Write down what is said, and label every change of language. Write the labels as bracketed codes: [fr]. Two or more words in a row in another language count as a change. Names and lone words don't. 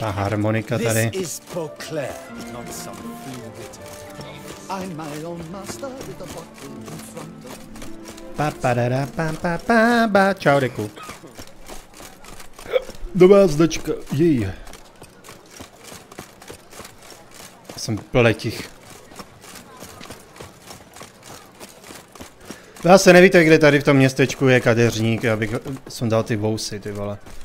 [cs] Ta harmonika tady. [en] This is for Claire, not some fool written. I'm my own master with a bottle in front of me. Pa, pa, da, da, pa, pa, pa, pa. [cs] Čau, Deku. Dobrá značka, jej. Jsem pletich. Vy asi nevíte, kde tady v tom městečku je kadeřník, abych sundal ty vousy, ty vole.